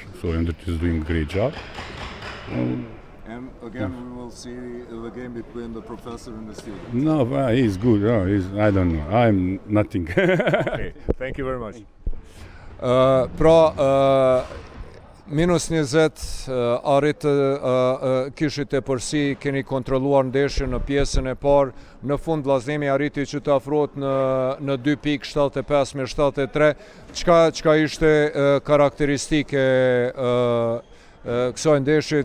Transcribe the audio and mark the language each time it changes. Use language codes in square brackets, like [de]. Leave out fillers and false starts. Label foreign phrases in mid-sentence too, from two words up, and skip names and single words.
[en] So Endrit is doing a great job. And again, we will see the game between the professor and the student. No, he's good. No, I don't know. I'm nothing. Okay, thank you very much. [sq] Minus 20 arrit kishit e përsi, keni kontrolluar ndeshjen në pjesën e parë. Në fund Vllaznimi arriti që të afrohet në 2 pikë, 75-73. Çka ishte karakteristike kësaj ndeshje?